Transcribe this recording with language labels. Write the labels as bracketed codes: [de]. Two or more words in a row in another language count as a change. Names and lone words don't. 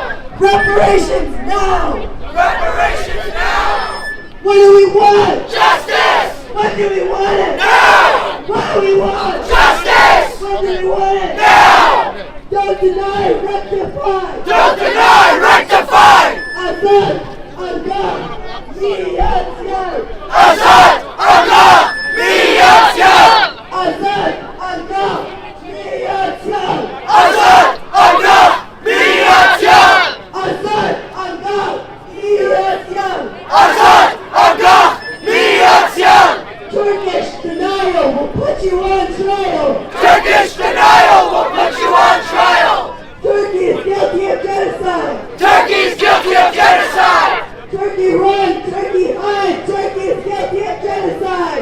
[en] Reparations now. Reparations now. What do we want? Justice. What do we want it? Now. What do we want? Justice. What do we want it? Now. Don't deny, rectify. Don't deny, rectify. Azad, Azad, Miyazyan. Azad, Allah, Miyazyan. Azad, Azad, Miyazyan. Azad, Allah, Miyazyan. Azad, Azad, Miyazyan. Azad, Allah, Miyazyan. Turkish denial will put you on trial. Turkish denial will put you on trial. Turkey is guilty of genocide. Turkey is guilty of genocide. Turkey run, Turkey hide, Turkey is guilty of genocide.